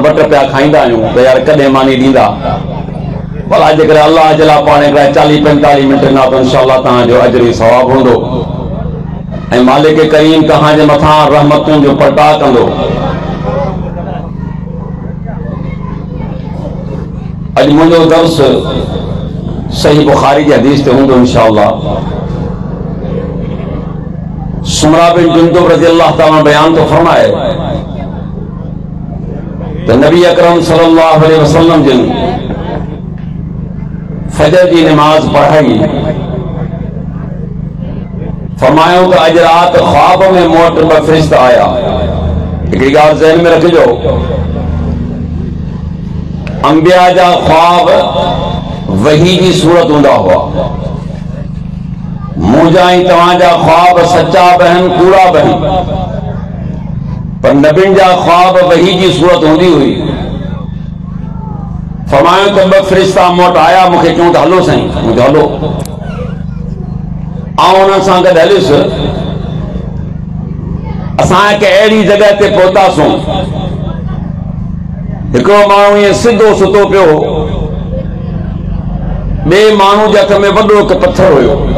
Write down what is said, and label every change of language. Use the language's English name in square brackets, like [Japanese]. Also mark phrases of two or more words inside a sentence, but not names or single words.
[Sindhi] 2 रुपया खाईंदा आहियूं त यार कॾहिं मानी ॾींदा। भला जेकर अल्लाह जे लाइ पाण 40-45 मिंट ॾिना त इंशाअल्लाह तव्हांजो अजर ई सवाब हूंदो ऐं मालिक करीम तव्हांजे मथां रहमतुनि जो पर्दा कंदो। अॼु मुंहिंजो दर्स सही बुखारी जी हदीस ते हूंदो इंशाअल्लाह। सुमरा बिन जुंदुब [Arabic] رضي الله تعالى [Sindhi] बयान तो फरमाए तो नबी अकरम [Arabic] صلى الله عليه وسلم [Sindhi] जिन [Urdu] فجر کی نماز پڑھائی [Sindhi] फरमायो तो अज रात ख्वाब में मोट ब फरिश्ता आया। हिकिड़ी ॻाल्हि ज़हन में रखिजो, अंबिया जा ख्वाब [Urdu] وحی کی صورت [Sindhi] हूंदा हुआ। मुंहिंजा ऐं तव्हांजा ख्वाब सच्चा बहन कूड़ा बहन, पर नबियुनि जा ख्वाब वही जी सूरत हूंदी हुई। फरमायो त 2 फरिश्ता मोट आया, मूंखे चऊं त हलो साईं। मूंखे हलो ऐं उन्हनि सां गॾु हलियुसि। असां हिकु अहिड़ी जॻह ते पहुतासीं, हिकिड़ो माण्हू ईअं सिधो सुतो पियो, ॿिए माण्हू जे हथ में वॾो हिकु पत्थर हुयो।